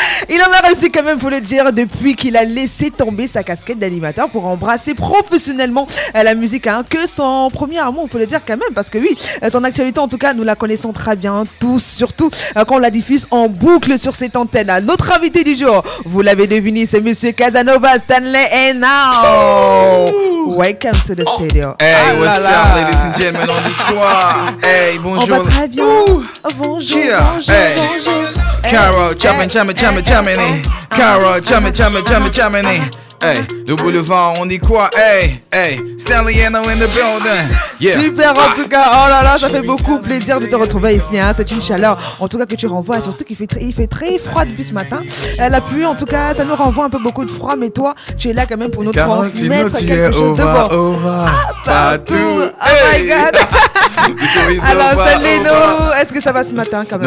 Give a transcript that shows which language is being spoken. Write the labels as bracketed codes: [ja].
[fr] Il en a réussi quand même, faut le dire, depuis qu'il a laissé tomber sa casquette d'animateur pour embrasser professionnellement la musique. Que son premier amour, faut le dire quand même, parce que oui, son actualité en tout cas, nous la connaissons très bien, tous, surtout quand on la diffuse en boucle sur cette antenne. Notre invité du jour, vous l'avez deviné, c'est Monsieur Casanova Stanley and now. [en] Welcome to the studio. Hey, what's up, ladies and gentlemen, [fr] on dit quoi? Hey, On bonjour. va très bien. Bonjour, Cheer. bonjour, Hey. bonjour. Carol, jamming. Carol, jamming. Hey, le boulevard, on dit quoi? [en] Hey, Stanley Eno in the building. Yeah. [fr] Super, en tout cas, oh là là, ça fait beaucoup plaisir de te retrouver ici. C'est une chaleur, en tout cas, que tu renvoies. Et surtout qu'il fait très froid depuis ce matin. La pluie, en tout cas, ça nous renvoie un peu beaucoup de froid. Mais toi, tu es là quand même pour nous transmettre quelque chose de bon. Partout. [en] Oh my God. [fr] Alors, Stanley, est-ce que ça va ce matin quand même?